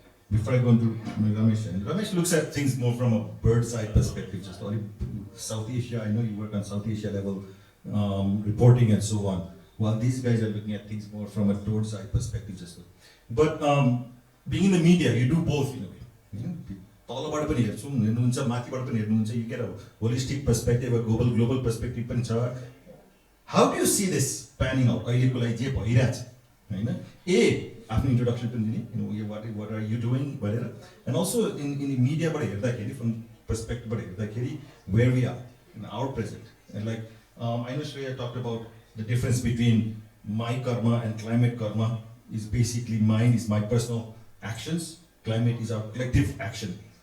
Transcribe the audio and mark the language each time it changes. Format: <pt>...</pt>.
<en>Before I go into Ramesh looks at things more from a bird's eye perspective. Just only South Asia, I know you work on South Asia level reporting and so on. While these guys are looking at things more from a bird's eye perspective, just. But being in the media, you do both in a way.</en> <ne>तलबाट पनि हेर्छौँ हेर्नुहुन्छ माथिबाट पनि हेर्नुहुन्छ</ne> <en>you get a holistic perspective, a global perspective</en> <ne>पनि छ.</ne> <en>How do you see this panning out?</en> <ne>अहिलेको लागि जे भइरहेछ हैन आफ्नो introduction पनि दिने</ne> <en>what are you doing भनेर, and also in media बाट हेर्दाखेरि from perspective बाट हेर्दाखेरि where we are in our present, and like I know Shreya talked about the difference between my karma and climate karma is basically mine is my personal actions, climate is our collective action.</en>